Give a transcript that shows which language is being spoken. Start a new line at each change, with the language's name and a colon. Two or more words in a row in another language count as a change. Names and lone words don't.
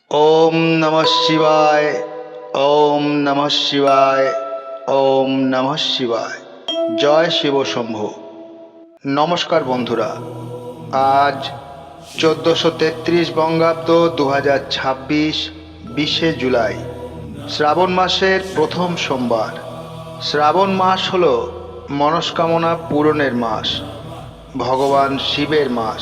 Sanskrit: ওম নমঃ শিবায়। ওম নমঃ শিবায়। ওম নমঃ শিবায়। জয় শিব শম্ভু।
Bangla: নমস্কার বন্ধুরা, আজ 1433 বঙ্গাব্দ 2026 20শে জুলাই, শ্রাবণ মাসের প্রথম সোমবার। শ্রাবণ মাস হল মনস্কামনা পূরণের মাস, ভগবান শিবের মাস।